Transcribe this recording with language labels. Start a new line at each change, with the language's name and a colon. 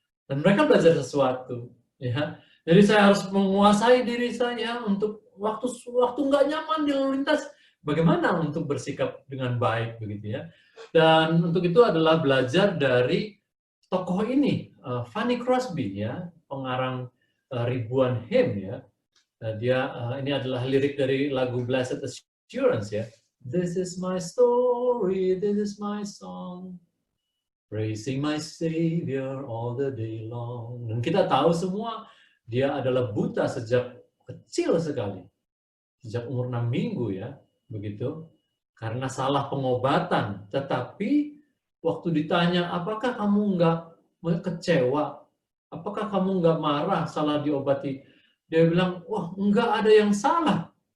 Indonesian: Dan mereka belajar sesuatu, ya. Jadi saya harus menguasai diri saya untuk waktu nggak nyaman di lalu lintas, bagaimana untuk bersikap dengan baik, begitu ya. Dan untuk itu adalah belajar dari tokoh ini, Fanny Crosby, ya, pengarang ribuan hymn, ya. Ini adalah lirik dari lagu Blessed Assurance, ya.
English: This is my story, this is my song, praising my Savior all the day long.
Indonesian: Dan kita tahu semua dia adalah buta sejak kecil sekali, sejak umur 6 minggu, ya, begitu. Karena salah pengobatan, tetapi waktu ditanya, apakah kamu nggak kecewa? Apakah kamu nggak marah salah diobati? Dia bilang, wah, nggak ada yang salah.